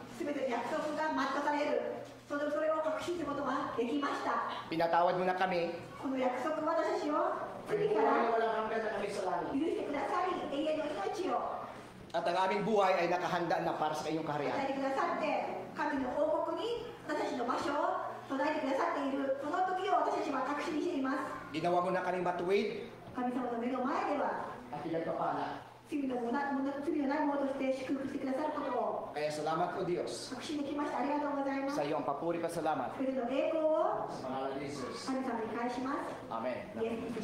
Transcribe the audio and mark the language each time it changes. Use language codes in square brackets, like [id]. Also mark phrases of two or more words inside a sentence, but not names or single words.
[ja] 全ての約束が全うされる。それを確信することができました。 [tl] Pinatawad mo na kami. [ja] この約束は私たちを罪か [tl] Walang [ja] ら [tl] walang hanggan na kami sa langit. [ja] 許してくださり、永遠の命を [tl] At ang aming buhay ay nakahanda na para sa iyong [ja] 与 [tl] kaharian. [ja] えてくださって、神の王国に私たちの場所を備えてくださっている、その時を私たちは確信しています。 [tl] Ginawa mo na kaming matuwid [ja] 神様の目の前では、 [tl] at pinagpapala. [ja] 罪のないものとして祝福してくださることを [tl] Kaya salamat po Diyos [ja] 確信できました。ありがとうございます。 [tl] sa iyong papuri pa salamat [ja] それの栄光を [tl] sa pangalan ni Jesus. [ja] 神様に返します。 [tl] Amen. [en] Yes.